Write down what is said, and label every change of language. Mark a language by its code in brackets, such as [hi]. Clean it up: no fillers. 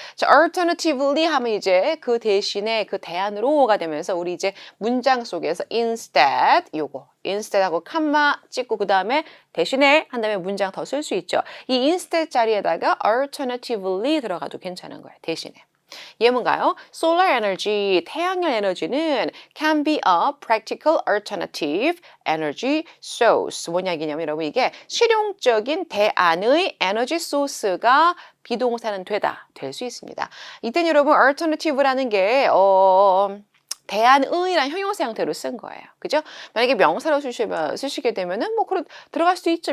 [ko] 자, alternatively 하면 이제 그 대신에 그 대안으로가 되면서 우리 이제 문장 속에서 instead 요거 instead하고 컴마 찍고 그 다음에 대신에 한 다음에 문장 더 쓸 수 있죠. 이 instead 자리에다가 alternatively 들어가도 괜찮은 거예요. 대신에. 예문가요? [en] Solar energy, [ko] 태양열 에너지는 [en] can be a practical alternative energy source. [ko] 뭐냐 이냐면 여러분 이게 실용적인 대안의 에너지 소스가 비동사는 되다, 될 수 있습니다. 이땐 여러분 alternative라는 게 대안의란 형용사 형태로 쓴 거예요. 그죠? 만약에 명사로 쓰시게 되면은 뭐 들어갈 수도 있죠.